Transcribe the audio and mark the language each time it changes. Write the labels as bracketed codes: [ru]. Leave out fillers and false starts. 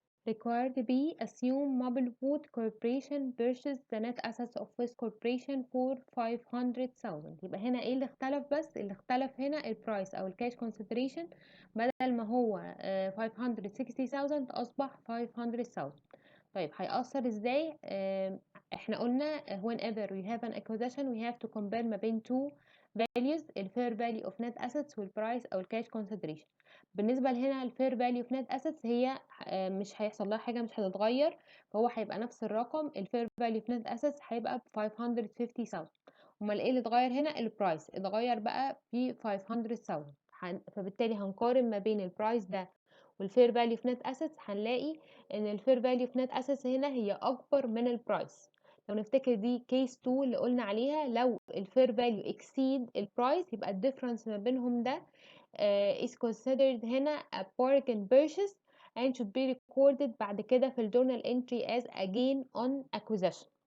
[en] Required B. Assume Maplewood Corporation purchased the net assets of West Corporation for 500,000. [ar] يبقى هنا ايه اللي اختلف؟ بس اللي اختلف هنا البرايس او الكاش consideration، بدل ما هو 560,000 اصبح 500,000. طيب هيأثر ازاي؟ احنا قلنا [en] whenever we have an acquisition we have to compare [ar] ما بين [en] two values، ال fair value of net assets [ar] والبرايس او الكاش [en] consideration. [ar] بالنسبة لهنا ال fair value of net assets هي مش هيحصل لها حاجة، مش هتتغير، فهو هيبقى نفس الرقم. [en] ال fair value of net assets [ar] هيبقى ب [en] 550,000. [ar] امال ايه اللي اتغير هنا؟ البرايس اتغير بقى ب 500,000. فبالتالي هنقارن ما بين البرايس ده والفير فاليو في نت اسيتس، هنلاقي ان الفير فاليو في نت اسيتس هنا هي اكبر من البرايس. لو نفتكر دي كيس 2 اللي قلنا عليها، لو الفير فاليو اكسيد البرايس يبقى الديفرنس ما بينهم ده [en] is considered [ar] هنا [en] a bargain purchase and should be recorded [ar] بعد كده في الجورنال entry [en] as a gain on acquisition.